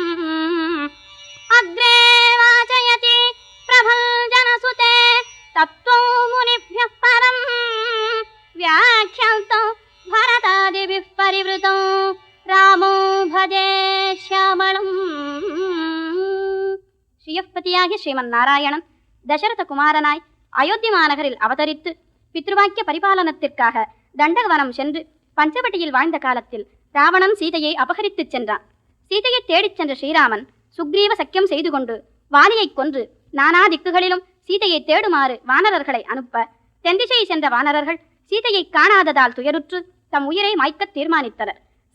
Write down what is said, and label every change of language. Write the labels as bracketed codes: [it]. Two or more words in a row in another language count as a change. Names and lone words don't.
[sa] अग्रे वाचयति प्रभञ्जनसुते तत्त्वं मुनिभ्यः परं व्याख्यान्तं भरतादिभिः परिवृतं रामो भजे श्यामळम्। [ta] ஸ்ரீயப்பதியாகிய ஸ்ரீமன் நாராயணன் தசரத குமாரனாய் அயோத்தி மாநகரில் அவதரித்து பித்ருவாக்கிய பரிபாலனத்திற்காக தண்டகவனம் சென்று பஞ்சவட்டியில் வாழ்ந்த காலத்தில் ராவணன் சீதையை அபகரித்துச் சென்றான். சீதையை தேடிச் சென்ற ஸ்ரீராமன் சுக்ரீவ சக்கியம் செய்து கொண்டு வாலியை கொன்று நானா திக்குகளிலும் சீதையை தேடுமாறு வானரர்களை அனுப்ப தென்திசை சென்ற வானரர்கள் சீதையை காணாததால் துயருற்று தம் உயிரை மாய்க்க தீர்மானித்தனர்.